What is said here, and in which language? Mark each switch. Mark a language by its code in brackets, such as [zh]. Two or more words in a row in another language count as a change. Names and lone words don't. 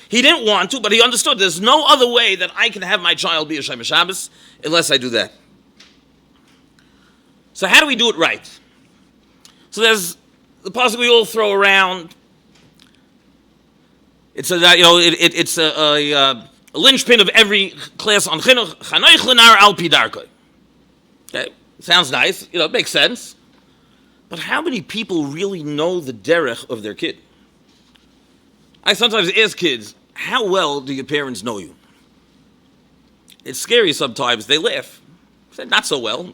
[en] He didn't want to, but he understood there's no other way that I can have my child be a [he] שומר שבת [en] unless I do that. So how do we do it right? So there's the pasuk we all throw around. It's a linchpin of every class on Chinuch. [he] חנוך לנער על פי דרכו. [en] Okay, sounds nice. It makes sense. But how many people really know the derech of their kid? I sometimes ask kids, how well do your parents know you? It's scary sometimes. They laugh. I say, not so well.